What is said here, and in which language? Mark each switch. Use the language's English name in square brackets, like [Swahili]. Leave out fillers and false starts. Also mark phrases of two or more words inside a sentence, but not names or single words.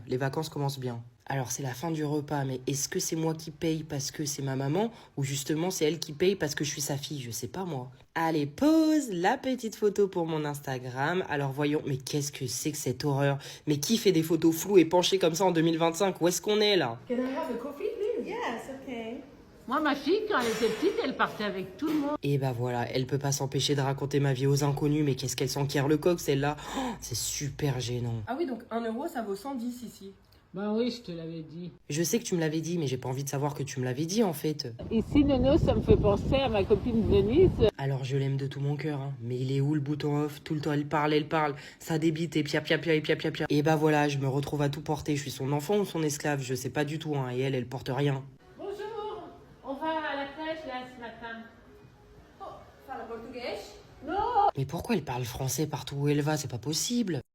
[French] Les vacances commencent bien. Alors c'est la fin du repas, mais est-ce que c'est moi qui paye parce que c'est ma maman ou justement c'est elle qui paye parce que je suis sa fille? Je sais pas moi. Allez, pause la petite photo pour mon Instagram. Alors voyons, mais qu'est-ce que c'est que cette horreur? Mais qui fait des photos floues et penchées comme ça en 2025? Où est-ce qu'on est là? [English] Can I have a coffee please? Yes, okay. [French] Moi, ma fille, quand elle était petite, elle partait avec tout le monde. Et bah voilà, elle peut pas s'empêcher de raconter ma vie aux inconnus, mais qu'est-ce qu'elle s'enquiert le coq celle-là? Oh, c'est super gênant. Ah oui donc 1 euro ça vaut 110 ici. Ben oui, je te l'avais dit. Je sais que tu me l'avais dit, mais j'ai pas envie de savoir que tu me l'avais dit en fait. Ici, Nono, ça me fait penser à ma copine Denise. Alors je l'aime de tout mon cœur, hein. Mais il est où le bouton off? Tout le temps elle parle, ça débite et pia pia pia et pia pia pia. Et bah voilà, je me retrouve à tout porter. Je suis son enfant ou son esclave, je sais pas du tout, hein. Et elle porte rien. Bonjour, on va à la crèche là ce matin. Mais pourquoi elle parle français partout où elle va? C'est pas possible.